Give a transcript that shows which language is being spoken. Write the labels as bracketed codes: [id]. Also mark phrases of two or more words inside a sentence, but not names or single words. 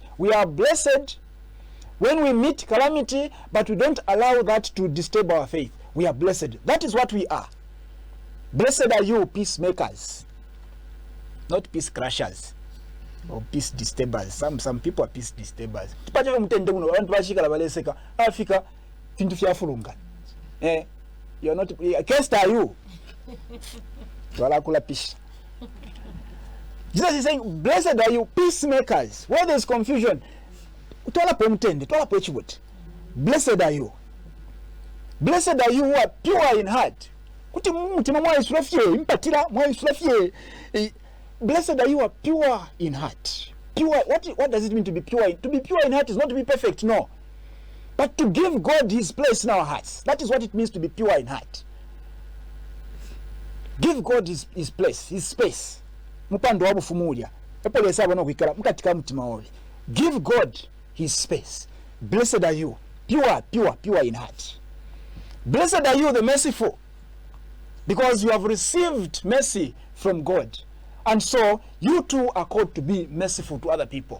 [en] We are blessed when we meet calamity, but we don't allow that to disturb our faith. We are blessed. That is what we are. Blessed are you, peacemakers, not peace crushers. or peace disturbers. Some people are peace disturbers. [bem] Pacha mutende kuno abantu bashikala baleseka Africa fintu fyafulunga. [en] You're not against are you? [bem] Wala kula pisha. [en] Jesus is saying, blessed are you peacemakers. Where there's confusion, [bem] tola po mutende, tola po echibuti. [en] Blessed are you. Blessed are you who are pure in heart. [bem] Kuti mutima mwa isulafye, impatira mwa isulafye. [en] Blessed are you who are pure in heart. Pure, what does it mean to be pure? To be pure in heart is not to be perfect, no. But to give God his place in our hearts. That is what it means to be pure in heart. Give God his place, his space. [bem] Mupando wabu fumulia. Epo lesa wana kuikala. Mkatika mtima wawi. [en] Give God his space. Blessed are you. Pure in heart. Blessed are you, the merciful. Because you have received mercy from God. And so, you too are called to be merciful to other people.